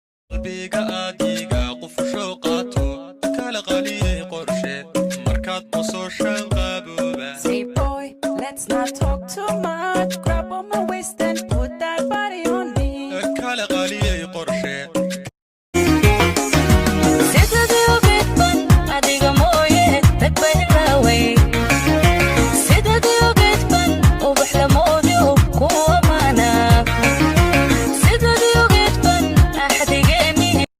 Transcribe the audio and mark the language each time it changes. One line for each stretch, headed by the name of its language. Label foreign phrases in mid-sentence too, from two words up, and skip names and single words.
Somali: Qalbiga aad iga qufusho qaato, kala qaliyey qorshe, markaad qososhaan qabooba.
English: Say, boy, let's not talk too much. Grab on my waist and put that body on me.
Somali: Kala qaliyey qorshe. Sidadii u geedban, adiga mooye, dad bay raaway. Sidadii u geedban, ubax la moodiyo, kuwa maana. Sidadii u geedban, axdigeeni.